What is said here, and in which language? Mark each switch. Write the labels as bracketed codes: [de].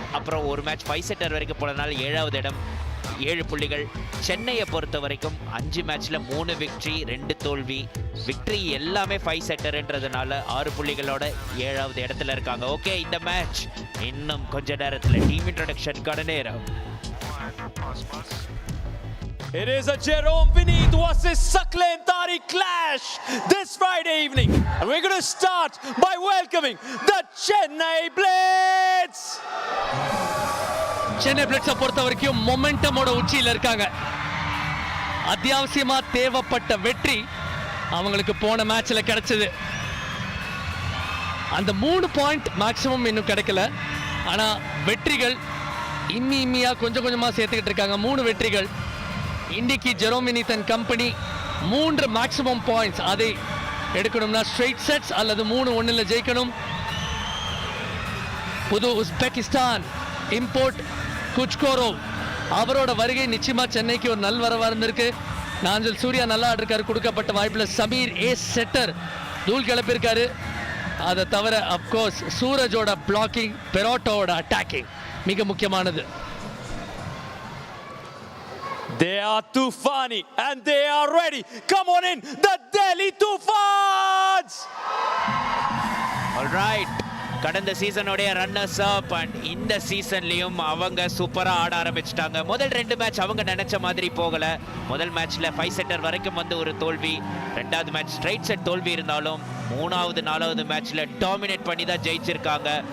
[ta] அப்புறம் ஒரு மேட்ச் 5 செட்டர் வரைக்கும் போனதுனால 7வது இடம் 7 புள்ளிகள். சென்னையை பொறுத்த வரைக்கும் 5 மேட்ச்ல 3 விக்டரி 2 தோல்வி. விக்டரி எல்லாமே 5 செட்டர்ன்றதுனால 6 புள்ளிகளோட 7வது இடத்துல இருக்காங்க. ஓகே, இந்த மேட்ச் இன்னும் கொஞ்ச நேரத்தில் டீம் இன்ட்ரோடக்ஷனுக்கான நேரம். [en] It is a Jerome Vineet versus Saklen Tariq clash this Friday evening. And we're going to start by welcoming the Chennai Blitz. [ta] Chennai பிளிட்ஸை பொறுத்த வரைக்கும் மொமெண்டமோட உச்சியில் இருக்காங்க. அத்தியாவசியமா தேவைப்பட்ட வெற்றி அவங்களுக்கு போன மேட்ச்ல கிடைச்சது. அந்த 3 பாயிண்ட் மேக்ஸிமம் இன்னும் கிடைக்கல. ஆனா வெற்றிகள் இம்மியா கொஞ்சம் கொஞ்சமா சேர்த்துக்கிட்டு இருக்காங்க. 3 வெற்றிகள். இன்னைக்கு ஜெரோமினி தன் கம்பெனி 3 மேக்ஸிமம் பாயிண்ட்ஸ் அதை எடுக்கணும்னா ஸ்ட்ரெயிட் செட்ஸ் அல்லது 3-1 ஜெயிக்கணும். புது உஸ்பெகிஸ்தான் இம்போர்ட் குச்கோரோ அவரோட வருகை நிச்சயமா சென்னைக்கு ஒரு நல் வரவா இருந்திருக்கு. நாஞ்சல் சூர்யா நல்லா ஆடிருக்காரு. கொடுக்கப்பட்ட வாய்ப்புல சமீர் ஏஸ் செட்டர் தூள் கிளப்பியிருக்காரு. அதை தவிர அப்கோர்ஸ் சூரஜோட பிளாக்கிங், பெரோட்டோட அட்டாக்கிங் மிக முக்கியமானது. [en] They are Toofani and they are ready. Come on in, the Delhi Toofans! All right. [ta] கடந்த சீசனோடைய ரன்னர்ஸ் அப் அண்ட் இந்த சீசன்லயும் அவங்க சூப்பரா ஆட ஆரம்பிச்சிட்டாங்க. முதல் 2 மேட்ச் அவங்க நினைச்ச மாதிரி போகல. முதல் மேட்ச்ல 5 செட்டர் வரைக்கும் வந்து ஒரு தோல்வி, ரெண்டாவது மேட்ச் ஸ்ட்ரைட் செட் தோல்வி இருந்தாலும் 3வது 4வது மேட்ச்ல டாமினேட் பண்ணி தான் ஜெயிச்சிருக்காங்க.